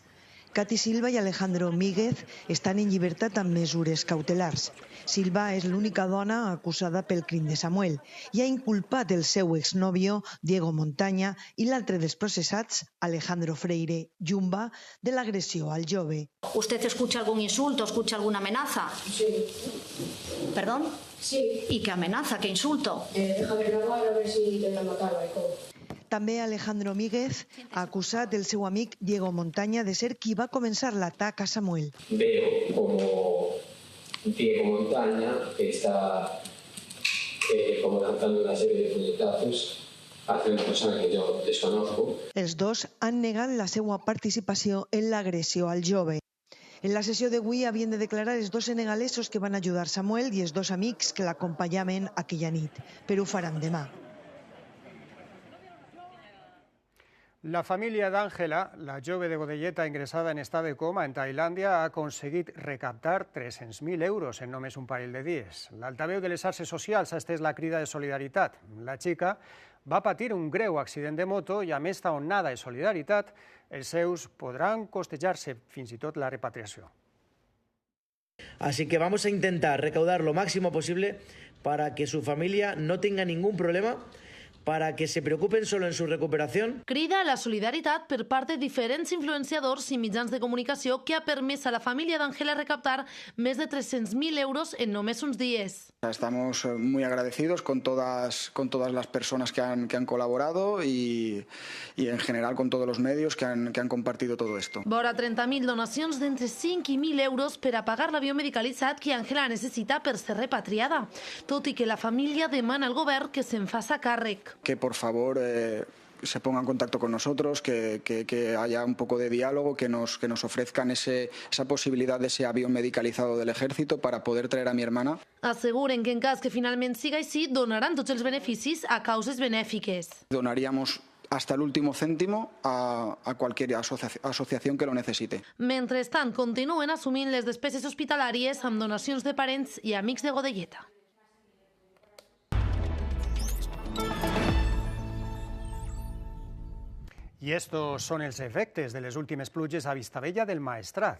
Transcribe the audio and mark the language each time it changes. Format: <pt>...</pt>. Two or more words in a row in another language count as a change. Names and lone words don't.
<ca>Cati Silva i Alejandro Míguez estan en llibertat amb mesures cautelars. Silva és l'única dona acusada pel crim de Samuel i ha inculpat el seu exnòvio, Diego Montaña, i l'altre dels processats, Alejandro Freire Jumba, de l'agressió al jove.</ca> <es>¿Usted escucha algún insulto, escucha alguna amenaza? Sí. ¿Perdón? Sí. ¿Y qué amenaza, qué insulto? Déjame grabar a ver si te voy a matar, maricón.</es> <ca>També Alejandro Míguez ha acusat el seu amic Diego Montaña de ser qui va començar l'atac a Samuel.</ca> <es>Veo como Diego Montaña está como lanzando una serie de puñetazos hacia una persona que yo desconozco.</es> <ca>Els 2 han negat la seva participació en l'agressió al jove. En la sessió d'avui havien de declarar els dos senegalesos que van ajudar Samuel i els dos amics que l'acompanyaven aquella nit, però ho faran demà. La família d'Àngela, la jove de Godelleta ingressada en estat de coma en Tailàndia, ha aconseguit recaptar 300.000 euros en només un parell de dies. L'altaveu de les xarxes socials ha estès la crida de solidaritat. La xica va patir un greu accident de moto i, amb esta onada de solidaritat, els seus podran costejar-se fins i tot la repatriació.</ca> <es>Así que vamos a intentar recaudar lo máximo posible para que su familia no tenga ningún problema, para que se preocupen solo en su recuperación.</es> <ca>Crida a la solidaritat per part de diferents influenciadors i mitjans de comunicació que ha permès a la família d'Àngela recaptar més de 300.000 euros en només uns dies.</ca> <es>Estamos muy agradecidos con todas las personas que han colaborado y en general con todos los medios que han compartido todo esto.</es> <ca>Vora 30.000 donacions d'entre 5 i 1.000 euros per a pagar l'avió medicalitzat que Àngela necessita per ser repatriada, tot i que la família demana al govern que se'n faça càrrec.</ca> <es>Que por favor se ponga en contacto con nosotros, que haya un poco de diálogo, que nos ofrezcan esa posibilidad de ese avión medicalizado del ejército para poder traer a mi hermana.</es> <ca>Asseguren que en cas que finalment siga així, donaran tots els beneficis a causes benèfiques.</ca> <es>Donaríamos hasta el último céntimo a cualquier asociación que lo necesite.</es> <ca>Mentrestant, continuen assumint les despeses hospitalàries amb donacions de parents i amics de Godelleta. I estos són els efectes de les últimes pluges a Vistabella del Maestrat.</ca>